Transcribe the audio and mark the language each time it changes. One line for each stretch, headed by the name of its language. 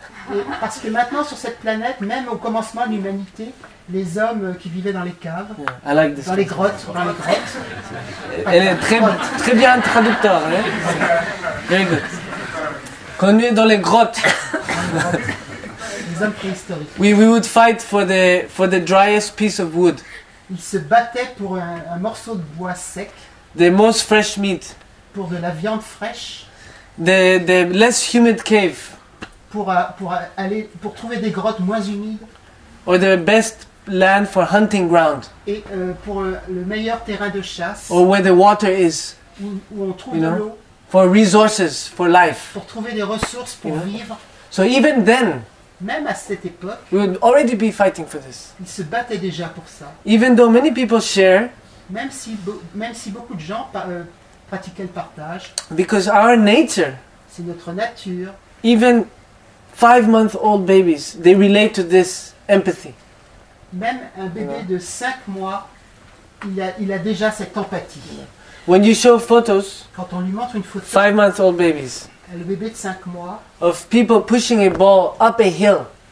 French: Et parce que maintenant, sur cette planète, même au commencement de l'humanité, les hommes qui vivaient dans les caves,
English: I like this.
French: dans les grottes, Elle est très bien traducteur, hein?
English: Very good.
French: Quand on est dans les grottes, les hommes préhistoriques,
English: we would fight for the driest piece of wood,
French: ils se battaient pour un morceau de bois sec,
English: the most fresh meat,
French: pour de la viande fraîche,
English: the less humid cave,
French: pour trouver des grottes moins humides
English: or the best land for hunting ground,
French: et pour le meilleur terrain de chasse
English: or where the water is,
French: où on trouve
English: You
French: de
English: know?
French: l'eau
English: for resources, for life.
French: pour trouver des ressources pour Yeah. vivre.
English: So even then,
French: Même à cette époque,
English: we would already be fighting for this.
French: ils se battaient déjà pour ça.
English: Even though many people share,
French: Même si beaucoup de gens pratiquaient le partage,
English: because our nature,
French: c'est notre nature.
English: even 5-month-old babies, they relate to this empathy.
French: Même un bébé de 5 mois, il a déjà cette empathie.
English: When you show photos,
French: Quand on lui montre une photo,
English: 5-month-old babies,
French: le bébé de 5 mois,
English: of people pushing a ball up a hill,